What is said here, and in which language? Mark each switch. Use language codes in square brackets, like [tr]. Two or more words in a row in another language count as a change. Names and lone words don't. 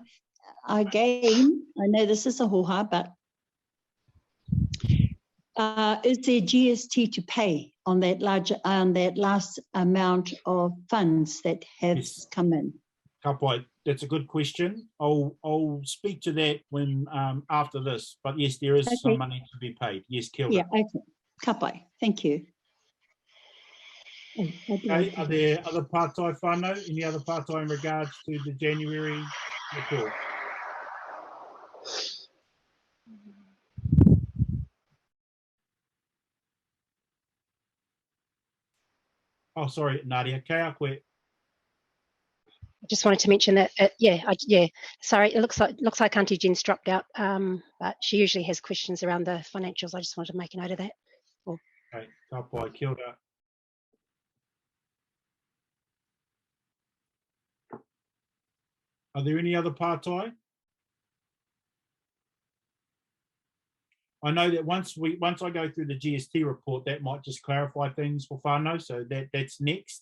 [en] Again, I know this is a hoha, but is there GST to pay on that last amount of funds that has come in? Kapai, that's a good question. I'll speak to that when after this. But yes, there is some money to be paid. Yes, Kilda. Yeah, okay. Kapai, thank you. Okay, are there other [mi] pātai whānau? [en] Any other pātai in regards to the January report? Oh, sorry, Nadia. [mi] Kea koe. [en] I just wanted to mention that, sorry, it looks like Auntie Jen's dropped out, but she usually has questions around the financials. I just wanted to make a note of that. Cool. [mi] Okay, ka pai, kia ora. [en] Are there any other pātai? I know that once I go through the GST report, that might just clarify things for whānau, so that's next.